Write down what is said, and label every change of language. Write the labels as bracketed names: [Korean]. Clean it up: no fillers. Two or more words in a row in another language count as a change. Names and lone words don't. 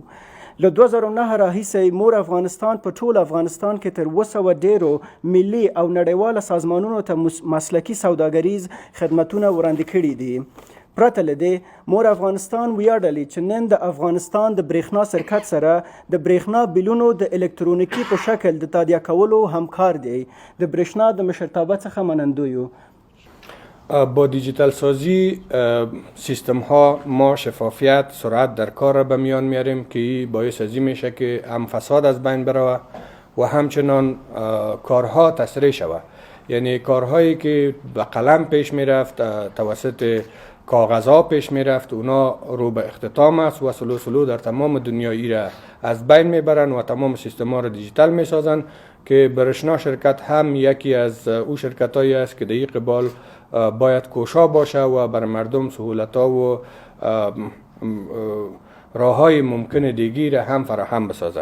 [Pashto] له 2009 راهیسې مور افغانستان په ټول افغانستان کې تر 200 ډیرو ملي او نړیواله سازمانونو ته مسلکي سوداګریز خدمتونه وړاندې کړي دي. پرته له دې مور افغانستان ویاړلي چې نن د افغانستان د برېښنا شرکت سره د برېښنا بیلونو د الکترونیکی په شکل د تادیه کولو همکار دی. د برېښنا د مشرتابه څخه منندوی یو. [Persian] با دیجیتال سازی سیستم ها ما شفافیت سرعت در کار را به میان میاریم که باعث ازی میشه که هم فساد از بین بروه و همچنان کارها تسریع شود. یعنی کارهایی که به قلم پیش میرفت توسط کاغذها پیش میرفت اونا رو به اختتام است و سلو در تمام دنیایی را از بین میبرن و تمام سیستم ها را دیجیتال میسازن که برشنا شرکت هم یکی از او شرکت هایی است که در این قبال باید کوشا باشه و بر مردم سهولت ها و راه های ممکن دیگی را هم فراهم بسازه.